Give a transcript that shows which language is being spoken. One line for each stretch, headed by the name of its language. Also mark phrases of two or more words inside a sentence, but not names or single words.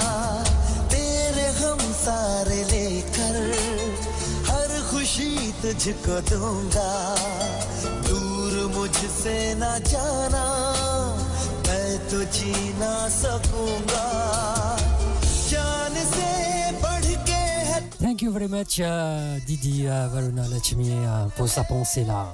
Hindi: तेरे हम सारे लेकर हर खुशी तुझको दूंगा दूर मुझसे ना जाना मैं तो जी ना सकूंगा जान से
English: Thank you very much, Didi Varuna Lachmi,
French: pour sa pensée-là.